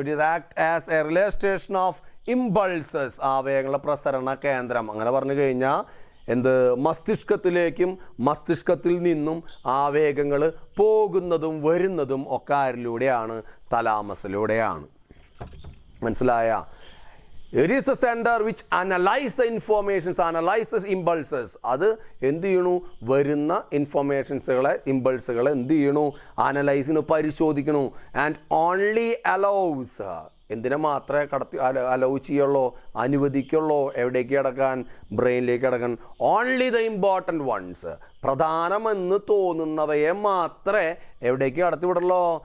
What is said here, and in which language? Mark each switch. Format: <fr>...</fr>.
<en>it is act as a relay station of impulses,</en> <ml>ആവേഗങ്ങളുടെ പ്രസരണ കേന്ദ്രം. അങ്ങനെ പറഞ്ഞു കഴിഞ്ഞാൽ എന്ത്? മസ്തിഷ്കത്തിലേക്കും മസ്തിഷ്കത്തിൽ നിന്നും ആവേഗങ്ങൾ പോകുന്നതും വരുന്നതും ഒക്കെ ആരിലൂടെയാണ്? തലാമസിലൂടെയാണ്. മനസ്സിലായ?</ml> <en>It is the center which analyze the informations, analyze the impulses.</en> <ml>അത് എന്ത് ചെയ്യണു? വരുന്ന ഇൻഫോർമേഷൻസുകളെ, ഇമ്പൾസുകളെ എന്ത് ചെയ്യണു? അനലൈസിന്, പരിശോധിക്കണു.</ml> <en>and only allows,</en> <ml>എന്തിനെ മാത്രമേ അലൗ ചെയ്യുള്ളൂ, അനുവദിക്കുള്ളൂ? എവിടേക്ക് കിടക്കാൻ? ബ്രെയിനിലേക്ക് കിടക്കാൻ.</ml> <en>only the important ones,</en> <ml>പ്രധാനമെന്ന് തോന്നുന്നവയെ മാത്രമേ എവിടേക്ക് കടത്തിവിടുള്ളൂ?</ml>